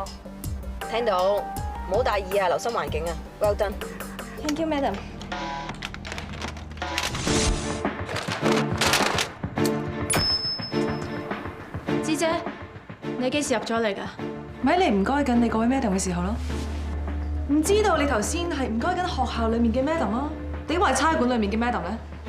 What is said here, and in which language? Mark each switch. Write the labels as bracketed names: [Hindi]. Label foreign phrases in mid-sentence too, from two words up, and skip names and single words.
[Cantonese] 聽到，唔好大意啊，留心環境啊。 [English] Well done。 Thank you, madam。 [Cantonese] 芝姐，你幾時入咗嚟㗎？咪你唔該緊你嗰位 madam 嘅時候咯。唔知道你頭先係唔該緊學校裡面嘅 madam 咯，點話係差館裡面嘅 madam 咧？